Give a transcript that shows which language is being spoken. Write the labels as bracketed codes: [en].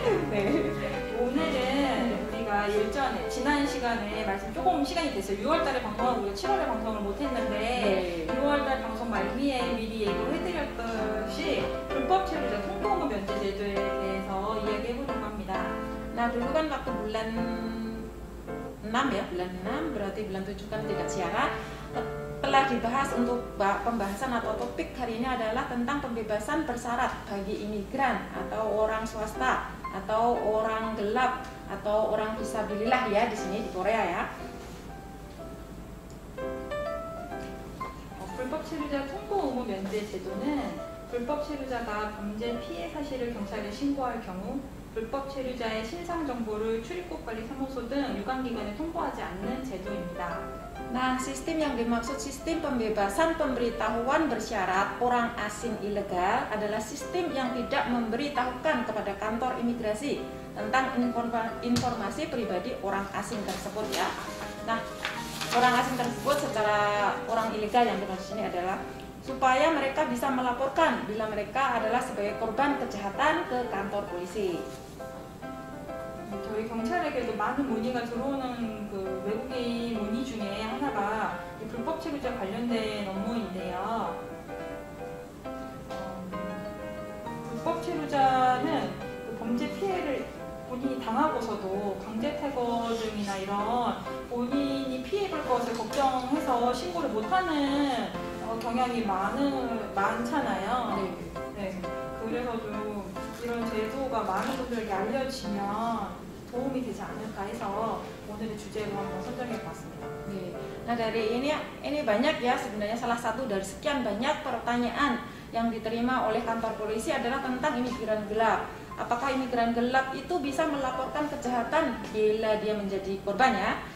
[ko] 네. 오늘은 우리가 일전에 지난 시간에 조금 시간이 됐어요. 6월달에 방송하고 우리가 7월에 방송을 못했는데 6월달 방송 말미에 미리 예고해드렸듯이 불법 체류자 통보 의무 면제 제도에 대해서 이야기해보려고 합니다. [id] Nah dulu kan waktu bulan 6 ya, bulan 6 berarti bulan 7 kan tidak siaran. Telah dibahas untuk pembahasan atau topik hari ini adalah tentang pembebasan bersyarat bagi imigran atau orang swasta atau orang gelap atau orang visabilillah ya di sini di Korea ya. [ko] 불법 체류자 통보 의무 면제 제도는 불법 체류자가 범죄 피해 사실을 경찰에 신고할 경우 불법 체류자의 신상 정보를 출입국 관리 사무소 등 유관기관에 통보하지 않는 제도입니다. [id] Nah, sistem yang dimaksud sistem pembebasan pemberitahuan bersyarat orang asing ilegal adalah sistem yang tidak memberitahukan kepada kantor imigrasi tentang informasi pribadi orang asing tersebut ya. Nah, orang asing tersebut secara orang ilegal yang dimaksud ini adalah supaya mereka bisa melaporkan bila mereka adalah sebagai korban kejahatan ke kantor polisi. [ko] 저희 경찰에게도 많은 문의가 들어오는 그 외국인 문의 중에 하나가 이 불법 체류자 관련된 업무인데요. 불법 체류자는 그 범죄 피해를 본인이 당하고서도 강제 퇴거 등이나 이런 본인이 피해볼 것을 걱정해서 신고를 못하는 경향이 많잖아요. 네. 그래서 좀 이런 제도가 많은 분들에게 알려지면 도움이 되지 않을까 해서 오늘의 주제로 한번 선정해봤습니다. 네. [id] Nah dari ini banyak ya sebenarnya salah satu dari sekian banyak pertanyaan yang diterima oleh kantor polisi adalah tentang imigran gelap. Apakah imigran gelap itu bisa melaporkan kejahatan bila dia menjadi korbannya?